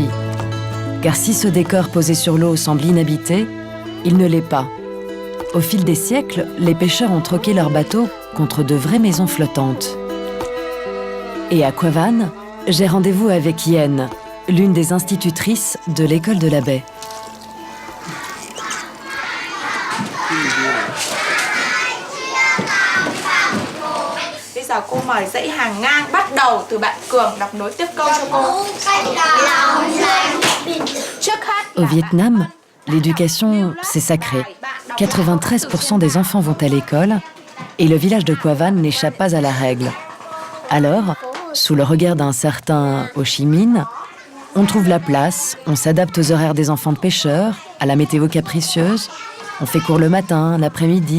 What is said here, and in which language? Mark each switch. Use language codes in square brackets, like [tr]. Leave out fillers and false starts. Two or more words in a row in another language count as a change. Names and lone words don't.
[fr] Car si ce décor posé sur l'eau semble inhabité, il ne l'est pas. Au fil des siècles, les pêcheurs ont troqué leurs bateaux contre de vraies maisons flottantes. Et à Qua Van, j'ai rendez-vous avec Yen, l'une des institutrices de l'école de la baie. [vi] Giờ cô mời dãy hàng ngang bắt đầu từ bạn Cường đọc nối tiếp câu cho cô. [fr] Au Vietnam, l'éducation, c'est sacré. 93% des enfants vont à l'école et le village de Qua Van n'échappe pas à la règle. Alors, sous le regard d'un certain Ho Chi Minh, on trouve la place, on s'adapte aux horaires des enfants de pêcheurs, à la météo capricieuse, on fait cours le matin, l'après-midi.